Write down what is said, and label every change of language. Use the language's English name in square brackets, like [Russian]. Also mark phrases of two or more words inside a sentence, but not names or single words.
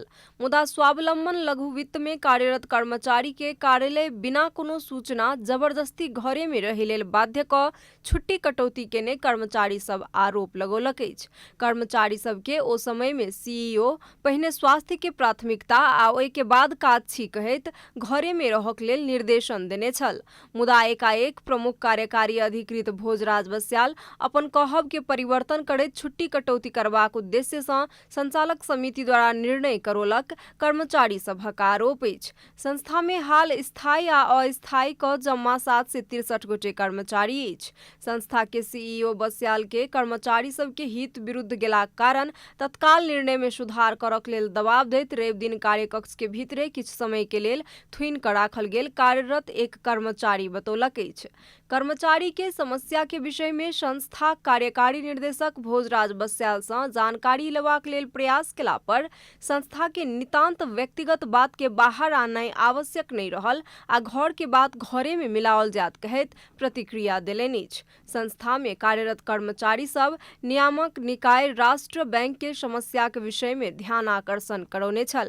[Maithili] मुदा स्वावलम्बन लघु वित्त में कार्यरत कर्मचारी के कार्यालय बिना कोनो सूचना जबरदस्ती घरे में रहे लेल बाध्य क छुट्टी कटौती केने कर्मचारी सब आरोप लगौलक अछि। कर्मचारी सब के ओ समय में सीईओ पहिने स्वास्थ्य के प्राथमिकता आ ओहि के बाद काज छी कहैत घरे में रहक लेल निर्देशन देने छल। मुदा एकाएक प्रमुख कार्यकारी अधिकृत भोजराज बस्याल अपन कहब के परिवर्तन करैत छुट्टी कटौती करबाक उद्देश्य सँ संचालक समिति द्वारा निर्णय करोलक कर्मचारी सभक आरोप अछि। संस्था में हाल स्थायी आ अस्थायी क जम्मा 763 गोटे कर्मचारी अछि। संस्था के सीईओ बस्याल के कर्मचारी सब के हित विरुद्ध गेलाक कारण तत्काल निर्णय में सुधार करक लेल दबाव दैत रवि दिन कार्यकक्ष के भीतरे किछु समय के लेल थुइन क राखल गेल कार्यरत एक कर्मचारी बतौलक अछि। कर्मचारी के समस्या के विषय में संस्था कार्यकारी निर्देशक भोजराज बस्याल सँ जानकारी लेबाक लेल प्रयास केला पर संस्था के नितांत व्यक्तिगत बात के बाहर आनाइ आवश्यक नहीं रहल आ घर के बात घरे में मिलाओल जात कहैत प्रतिक्रिया देलनि अछि। संस्था में कार्यरत कर्मचारी सब नियामक निकाय राष्ट्र बैंक के समस्या के विषय में ध्यान आकर्षण करौने छल।